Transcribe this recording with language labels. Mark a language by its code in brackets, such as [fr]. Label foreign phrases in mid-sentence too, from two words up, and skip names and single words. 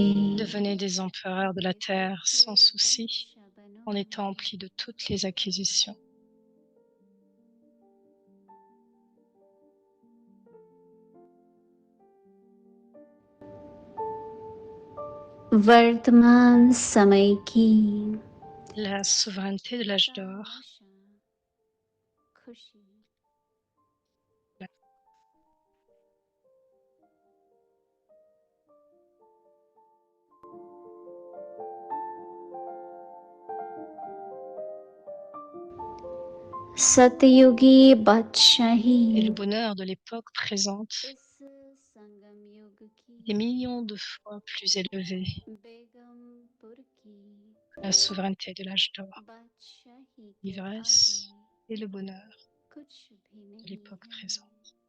[fr] Devenez des empereurs de la terre sans souci, en étant emplis de toutes les acquisitions. [hi] वर्तमान समय की [fr] La souveraineté de l'âge d'or, [hi] खुशी सतयुगी बादशाही [fr] et le bonheur de l'époque présente, [hi] इस संगम युग की [fr] des millions de fois plus élevé [hi] बेगमपुर की [fr] que la souveraineté de l'âge d'or, [hi] बादशाही के [fr] l'ivresse [hi] आगे [fr] et le bonheur [hi] कुछ भी [fr] de [hi] नहीं [fr] l'époque [hi] है। [fr] présente.